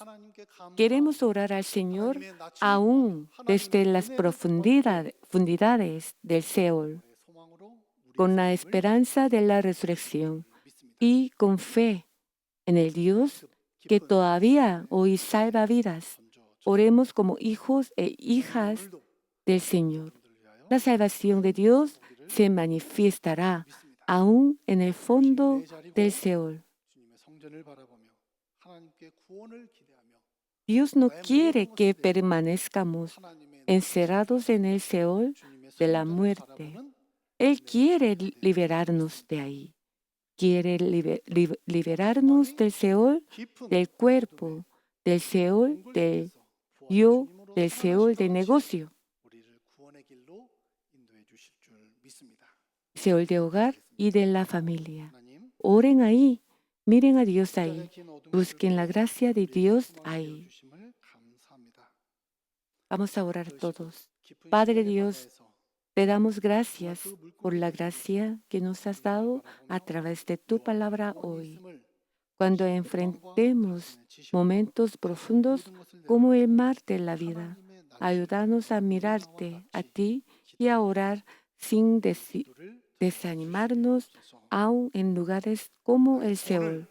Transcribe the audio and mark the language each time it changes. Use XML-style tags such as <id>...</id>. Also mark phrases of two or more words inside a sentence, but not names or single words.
<ko>하나님께 감사하고</ko> <es>Queremos orar al Señor</es> <ko>하나님의 낯을</ko> <es>aún desde</es> <ko>하나님의</ko> <es>las</es> <ko>은혜를</ko> <es>profundidades del Seol,</es> <ko>우리의 소망으로 우리의</ko> <es>con la</es> <ko>삶을</ko> <es>esperanza de la resurrección</es> <ko>믿습니다.</ko> <es>y con fe en el Dios que todavía hoy salva vidas. Oremos como hijos e hijas</es> <ko>오늘도</ko> <es>del Señor.</es> <ko>여러분들을 위하여</ko> <es>La salvación de Dios se manifestará</es> <ko>믿습니다.</ko> <es>aún en el fondo del Seol.</es> <ko>주님의 성전을 바라보며 하나님께 구원을 기대하며</ko> <es>Dios no quiere que permanezcamos</es> <ko>하나님의</ko> <es>encerrados en el Seol</es> <ko>주님의</ko> <es>de la</es> <ko>성전을</ko> <es>muerte.</es> <ko>바라보는</ko> <es>Él quiere liberarnos de ahí. Quiere liberarnos del Seol,</es> <ko>깊은</ko> <es>del cuerpo, del Seol, del yo, del Seol del negocio,</es> <ko>우리를 구원의 길로 인도해 주실 줄 믿습니다.</ko> <es>Seol de hogar y de la familia.</es> <ko>하나님,</ko> <es>Oren ahí, miren a Dios ahí,</es> <ko>십자가의 긴 어둠</ko> <es>busquen la gracia de</es> <ko>우리에게</ko> <es>Dios</es> <ko>소망을</ko> <es>ahí.</es> <ko>주심을 감사합니다.</ko> <es>Vamos a orar todos.</es> <ko>깊은</ko> <es>Padre</es> <ko>시간의</ko> <es>Dios,</es> <ko>바다에서</ko> <es>te damos gracias por la gracia que nos has dado a través de tu palabra hoy.</es> <ko>말씀을</ko> <es>Cuando enfrentemos momentos profundos como el mar de la vida, Ayúdanos a mirarte a ti y a orar sin desanimarnos, aun en lugares como el Seol.</es>